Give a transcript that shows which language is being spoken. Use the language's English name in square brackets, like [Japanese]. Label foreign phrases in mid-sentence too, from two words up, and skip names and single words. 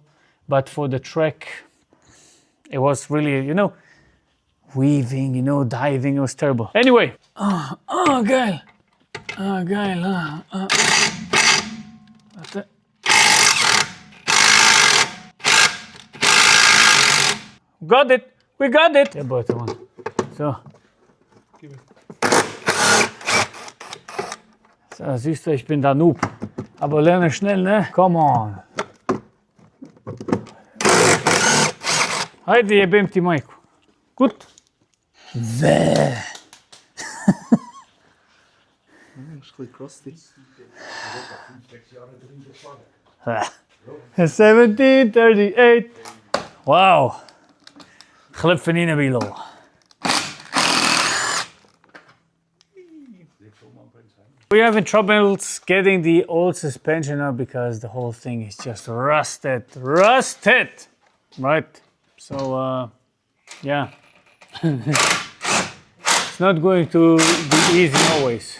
[English] But for the track, it was really, you know, weaving, you know, diving. It was terrible. Anyway. [German] Geil. Geil. [English] Got it. We got it. [German] Ja, bitte, Mann. So. So, siehst du, ich bin der Noob. Aber lerne schnell, [Serbian] ne? [English] Come on. [Serbian] Haide, jebem-ti majku. [German] Gut. Bäh. [English] Crusty. 1738. Wow. Glip van in wiel. We're having troubles getting the old suspension up because the whole thing is just rusted. Rusted! Right? So, yeah. It's not going to be easy always.